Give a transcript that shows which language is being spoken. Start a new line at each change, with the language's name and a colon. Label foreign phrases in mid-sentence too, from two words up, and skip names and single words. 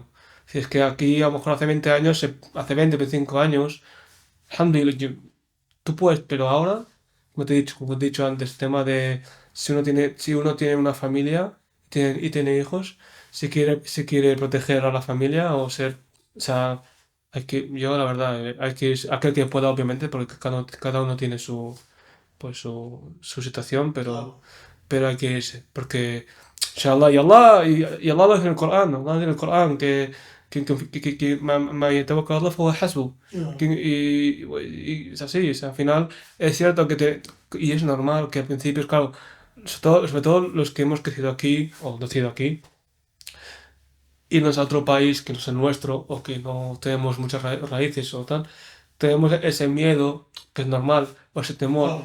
Spanish: Si es que aquí, a lo mejor hace 20 años, hace 20, 25 años, alhamdulillah, tú puedes, pero ahora, como te he dicho antes, el tema de si uno tiene una familia y tiene hijos, si quiere proteger a la familia o sea, yo la verdad, hay que ir, aquel que pueda, obviamente, porque cada uno tiene su situación, Claro, pero hay que irse, porque inshallah, y Allah lo dice en el Corán, Allah dice en el Corán que
Arabic: ما يتوكل على الله فهو حسبه.
Spanish: claro, Y es así, o sea, al final es cierto y es normal que al principio, claro, sobre todo los que hemos crecido aquí o nacido aquí, irnos a otro país que no es el nuestro o que no tenemos muchas raíces o tal, tenemos ese miedo, que es normal, o ese temor,